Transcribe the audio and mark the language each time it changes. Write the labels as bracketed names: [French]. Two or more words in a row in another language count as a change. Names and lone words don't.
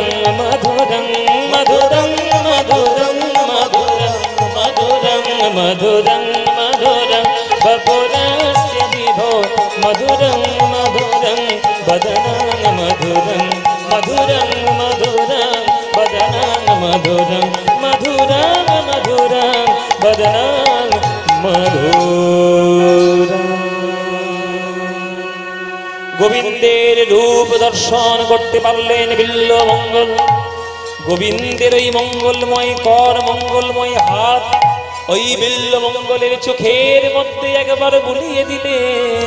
[Sanskrit] মধুরং মধুরং মধুরং মধুরং মধুরং মধুরং মধুরং বপুরস্য বিভো মধুরং মধুরং বদনং মধুরং মধুরং মধুরং বদনং মধুরং মধুরং মধুরং বদনং মধুরং। [Bangla] গোবিন্দের রূপ দর্শন করতে পারলেন বিল্লমঙ্গল। গোবিন্দের ওই মঙ্গলময় কর, মঙ্গলময় হাত ওই বিল্লমঙ্গলের চোখের মধ্যে একবার বুলিয়ে দিলেন।